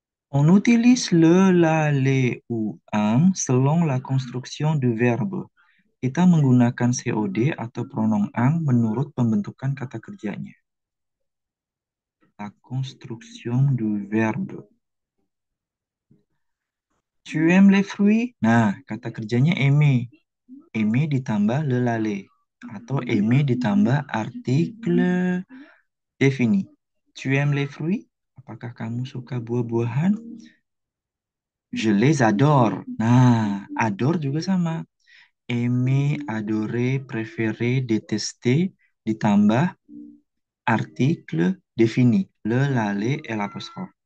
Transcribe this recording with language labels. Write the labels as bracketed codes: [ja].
[fr] On utilise le, la, les ou un selon la construction du verbe. [id] Kita menggunakan COD atau pronom ang menurut pembentukan kata kerjanya. [fr] La construction du verbe. Tu aimes les fruits? [id] Nah, kata kerjanya aimer. Aimer ditambah le, la, les. Atau aimer ditambah artikel défini. [fr] Tu aimes les fruits? [id] Apakah kamu suka buah-buahan? [fr] Je les adore. [id] Nah, adore juga sama. Aimer, adorer, préférer, détester, ditambah article défini. [fr] Le, la, les, et l'apostrophe.